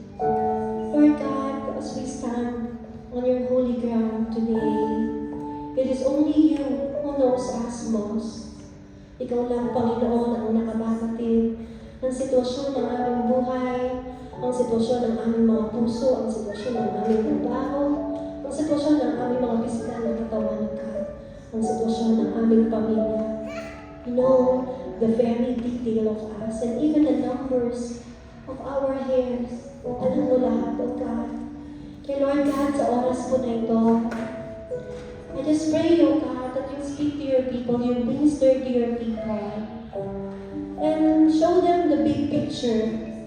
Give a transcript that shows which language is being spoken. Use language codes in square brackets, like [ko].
[en] Lord God, as we stand on your holy ground today, it is only you who knows us most. [tl] Ikaw lang, Panginoon, ang nakabatid ng sitwasyon ng aming buhay, ang sitwasyon ng aming mga puso, ang sitwasyon ng aming trabaho, ang sitwasyon ng aming mga pisikal na katawan, God, ang sitwasyon ng aming pamilya. [en] You know the very detail of us and even the numbers of our hairs. [tl] Alam mo lahat, [en] O God. Kaya Lord God, [tl] sa oras po na ito, [en] I just pray, O God, that you speak to your people, you minister to your people, and show them the big picture.